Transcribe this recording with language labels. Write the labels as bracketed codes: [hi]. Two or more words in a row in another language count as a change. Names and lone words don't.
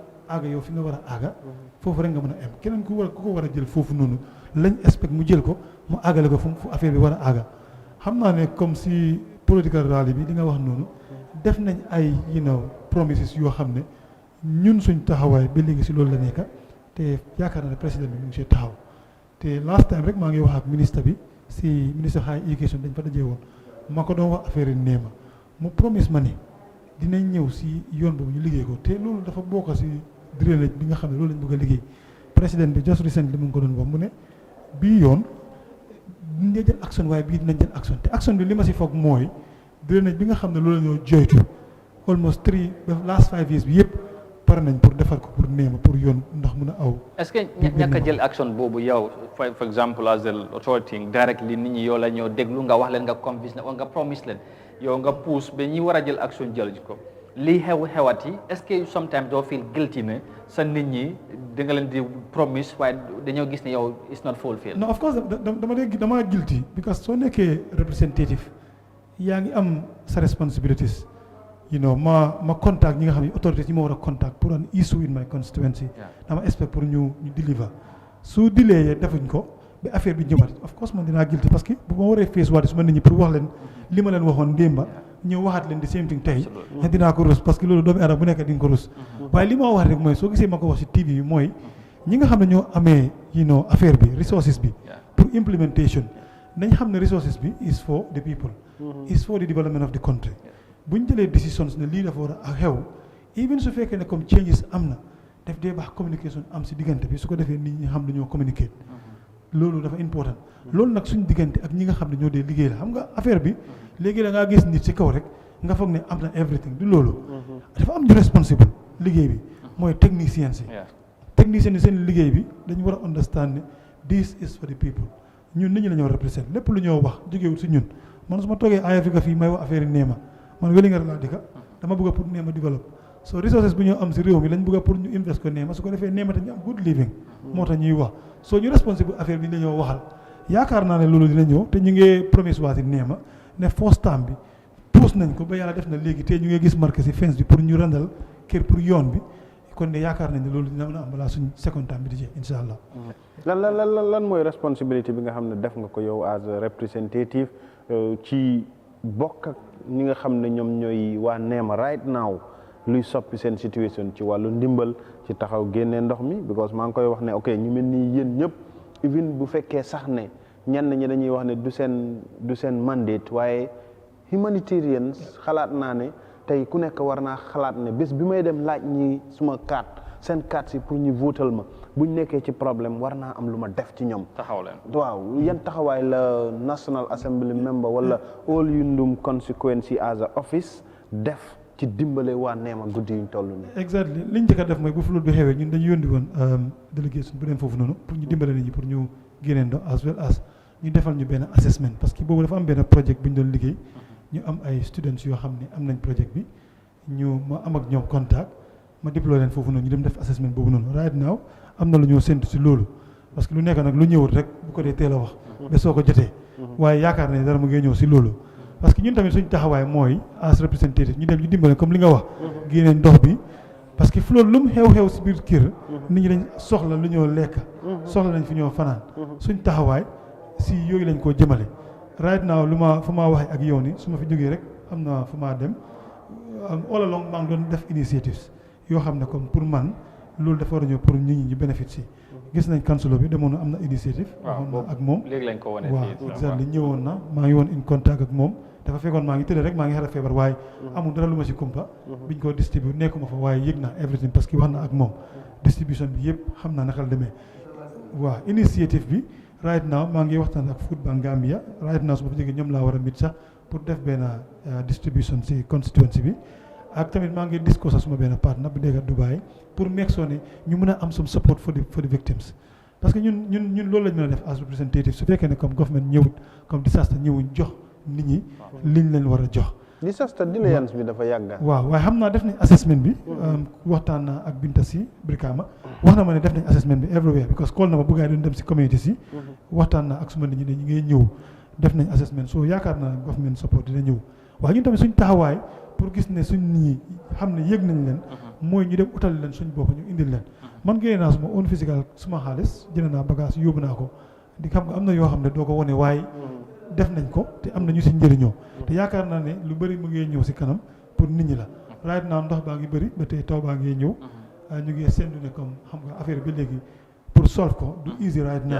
[wo] aaga yow fi nga war a aaga foofu rek nga mën a am keneen ku ko war a jël foofu noonu lañ expect mu jël ko mu aagale ko fu affaire bi war a aaga xam naa ne [fr] comme si [en] political rally [wo] bi di nga wax noonu def nañ ay promises yoo xam ne ñun suñ taxawaay ba léegi si loolu la nekk te yaakaar naa ne président bi mu ngi see taxaw te [en] last time [wo] rek maa ngi wax ak ministre bi si ministre [en] high education [wo] dañ fa dajee woon ma ko doon wax affaire yi neema mu promise ma ni dinañ ñëw si yoon boobu ñu liggéey ko te loolu dafa bokk si drainage bi nga xam ne loolu lañ bëgg a liggéey président bi [en] just recently [wo] mu ngi ko doon wax mu ne bii yoon dinañ jël action waaye bii dinañ jël action te action bi li ma si foog mooy drainage bi nga xam ne loolu la ñoo joytu [en] almost 3 last 5 years [wo] bi yëpp pare nañ pour defar ko pour neema pour yoon ndax mun a aw. [fr] est-ce que [wo] ñàkk a jël action boobu yow [en] for example as the authority directly [wo] nit ñi yow la ñoo déglu nga wax leen nga convince leen nga promise leen yow nga pousse ba ñi war a jël action jël ko lii xewat yi [fr] est-ce que [wo] sometimes doo [en] feel guilty [wo] ne sa nit ñi da nga leen di promise waaye dañoo gis ne yow [en] it's not fulfilled. no of course [wo] dama guilty because soo nekkee representative yaa ngi am sa responsibilities ma contact ñi nga xam ne autorités yi ma war a contact pour [en] an issue in my constituency [wo] dama expect pour ñu deliver su dilee defuñ ko ba affaire bi ñëwaat [en] of course [wo] man dinaa guilty [fr] parce que [wo] bu ma waree face waate su ma nit ñi pour wax leen li ma leen waxoon démba ñëw waxaat leen di [en] same thing [wo] tey dinaa ko rus [fr] parce que [wo] loolu doomu aadama bu nekk di nga ko rus waaye li ma wax rek mooy soo gisee ma ko wax si TV bi mooy ñi nga xam ne ñoo amee affaire bi resources bi pour implementation nañ xam ne resources bi [en] is for the people is for the development of the country [wo] bu ñu jëlee décisions ne lii dafa war a xew even su fekkee ne comme changes am na def dee baax communication am si diggante bi su ko defee nit ñi xam dañoo communiquer loolu dafa important loolu nag suñ diggante ak ñi nga xam ne ñoo dee liggéey la xam nga affaire bi léegi da ngaa gis nit ci kaw rek nga foog ne am na everything du loolu dafa am ñu responsible liggéey bi mooy techniciens yi seen liggéey bi dañu war a understand ne [en] this is for the people [wo] ñun nit ñi la ñoo represent lépp lu ñoo wax jógewul si ñun man su ma toogee Africa fii may wax affaire yi neema man weli nga laa dëkka dama bëgg pour neema develop so resources bu ñoo am si réew mi lañ bëgg pour ñu invest ko neema su ko defee neema te ñu am [en] good living [wo] moo tax ñuy wax soo ñu responsible affaire bi la ñoo waxal yaakaar naa ne loolu dina ñëw te ñu ngi promise waati neema ne [en] first time [wo] bi puus nañ ko ba yàlla def na léegi te ñu ngi gis marqué si fence bi pour ñu randal kër pour yoon bi kon ne yaakaar nañ ne loolu dina mën a am balaa suñ [en] second time [wo] bi di jeex [ar] incha allah. [wo] lan mooy responsibility bi nga xam ne def nga ko yow [en] as a representative [wo] ci bokk ak ñi nga xam ne ñoom ñooy waa neema [en] right now [wo] luy soppi seen situation ci wàllu ndimbal ci taxaw génnee ndox mi because maa ngi koy wax ne ok ñu mel nii yéen ñëpp even bu fekkee sax ne ñenn ñi dañuy wax ne du seen mandate waaye humanitarians xalaat naa ne tey ku nekk war naa xalaat ne bés bi may dem laaj ñi suma carte seen carte si pour ñu votal ma buñ nekkee ci problème war naa am lu ma def ci ñoom. taxaw leen waaw yan taxawaay la National Assembly member wala All Yundum constituency [en] as a office [wo] def ci dimbale waa neema guddi yuñ toll nii. exactly liñ njëkk a def mooy bu flotte bi xewee ñun dañu yónni woon délégation bu dem foofu noonu pour ñu dimbale nit ñi pour ñu génnee ndox [en] as well as [wo] ñu defal ñu benn assessment [fr] parce que [wo] boobu dafa am benn projet bu ñu doon liggéey ñu am ay students yoo xam ne am nañ projet bi ma am ak ñoom contact ma déploie leen foofu noonu ñu dem def assessment boobu noonu [en] right now [wo] am na lu ñoo séntu si loolu [fr] parce que [wo] lu nekk nag lu ñëwut rek bu ko dee teel a wax ba soo ko jotee waaye yaakaar ne dara mu ngi ñëw si loolu [fr] parce que [wo] ñun tamit suñu taxawaay mooy [en] as representative [wo] ñu dem ñu dimbale comme li nga wax génnee ndox bi [fr] parce que [wo] flotte lu mu xew-xew si biir kër nit ñi dañ soxla lu ñoo lekk soxla nañ fi ñoo fanaan suñ taxawaay si yooyu lañ koo jëmale [en] right now [wo] fu ma waxee ak yow ni su ma fi jógee rek am na fu ma dem [en] all along [wo] maa ngi doon def initiatives yoo xam ne [fr] comme pour [wo] man loolu dafa war a ñëw pour nit ñi ñu bénéfice si gis nañ councilor bi demoon na am na initiative waxoon na ak moom léegi lañ ko wane waaw exactly ñëwoon na maa ngi woon [en] in contact [wo] ak moom dafa fekkoon maa ngi tëdd rek maa ngi xara feebar waaye amul dara lu ma si kumpa biñ ko distribute nekkuma fa waaye yëg naa everything parce que wax na ak moom distribution bi yëpp xam naa naka la demee waaw initiative bi [en] right now [wo] maa ngi waxtaan ak Food Bank Gambia [en] right now [wo] su ma fa jógee ñoom laa war a mit sax pour def benn distribution si constituency bi ak tamit maa ngi discuss ak suma benn partner bu nekk Dubai pour [en] make sure [wo] ne ñu mën a am [en] some support for the victims [fr] parce que [wo] ñun loolu lañ mën a def [en] as representative [wo] su fekkee ne comme government ñëwut comme disaster ñëwuñ jox nit ñi liñ leen war a jox. disaster diligence bi dafa yàgg. waaw waaye xam naa def nañ assessment bi waxtaan naa ak Binta si Brikama wax na ma ne def nañ assessment bi everywhere because call na ma bëggaay doon dem si community si waxtaan naa ak suma nit ñi dañu ngay ñëw def nañ assessment so yaakaar naa government support dina ñëw waaye ñun tamit suñ taxawaay pour gis ne suñ nit ñi xam ne yëg nañ leen mooy ñu dem utal leen suñ bopp ñu indil leen man génne naa suma [en] own physical [wo] suma xaalis jënd naa bagage yóbbu naa ko di xam nga am na yoo xam ne doo ko wone waaye def nañ ko te am na ñu si njëriñoo te yaakaar naa ne lu bëri mu ngi ñëw si kanam pour nit ñi la [en] right now [wo] ndox baa ngi bëri ba tey taw baa ngi ñëw ñu ngi séntu ne comme xam nga affaire bi léegi pour solve ko du easy [en] right now.